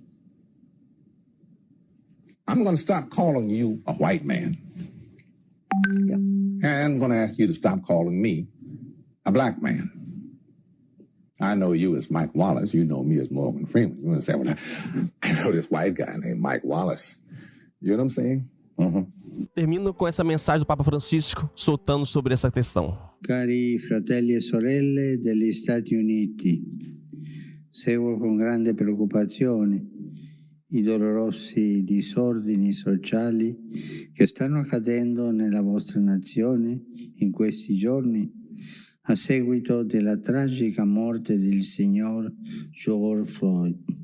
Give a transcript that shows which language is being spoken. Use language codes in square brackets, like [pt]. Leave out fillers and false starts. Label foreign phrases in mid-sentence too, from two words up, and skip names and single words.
[en] I'm going to stop calling you a white man. Yeah. And I'm going to ask you to stop calling me a black man. I know you as Mike Wallace. You know me as Morgan Freeman. You're going to say, well, I know this white guy named Mike Wallace. You know what I'm saying? [pt] Termino com essa mensagem do Papa Francisco, soltando sobre essa questão. [it] Cari fratelli e sorelle degli Stati Uniti, seguo con grande preoccupazione i dolorosi disordini sociali che stanno accadendo nella vostra nazione in questi giorni a seguito della tragica morte del signor George Floyd.